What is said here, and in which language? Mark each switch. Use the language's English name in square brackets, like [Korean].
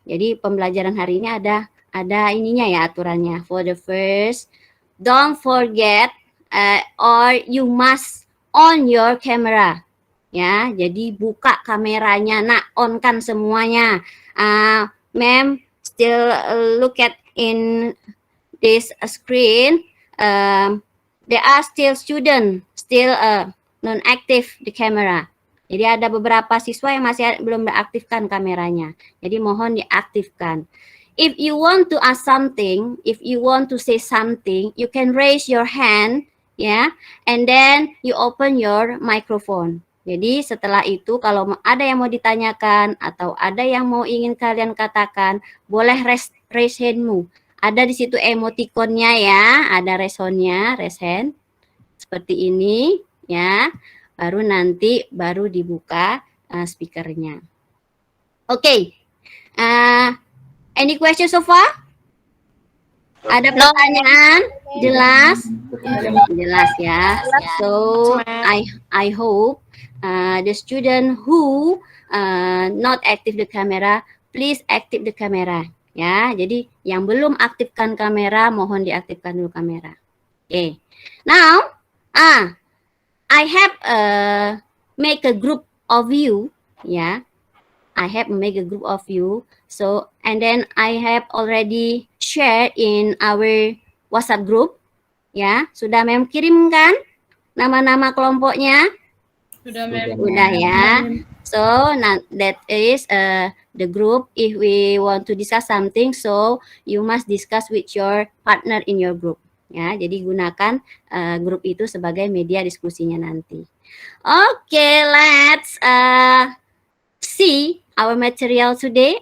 [Indonesian] Jadi pembelajaran hari ini ada ininya ya, aturannya. [English] For the first, don't forget or you must on your camera. [Indonesian] Ya, jadi buka kameranya, nak, on kan semuanya. [English] Ma'am, still look at in this screen. There are still student, still non-active the camera. [Indonesian] Jadi ada beberapa siswa yang masih belum diaktifkan kameranya. Jadi mohon diaktifkan. [English] If you want to ask something, if you want to say something, you can raise your hand, ya, and then you open your microphone. [Indonesian] Jadi setelah itu kalau ada yang mau ditanyakan atau ada yang mau ingin kalian katakan, boleh raise handmu. Ada di situ emoticonnya ya, ada raise hand seperti ini ya. Baru nanti dibuka speakernya. Oke. [English] Any question so far? [Indonesian] Ada pertanyaan? Jelas? Jelas ya. [English] So I hope the student who not active the camera, please active the camera. [Indonesian] Ya, jadi yang belum aktifkan kamera, mohon diaktifkan dulu kamera. Oke. [English] Now, I have make a group of you. Ya, I have make a group of you. So, and then I have already share in our WhatsApp group. [Indonesian] Ya, sudah Mem kirimkan nama-nama kelompoknya? Sudah Mem. Sudah ya. [English] So, that is the group. If we want to discuss something, so you must discuss with your partner in your group. [Indonesian] Ya, jadi gunakan grup itu sebagai media diskusinya nanti. [English] Okay, let's see our material today.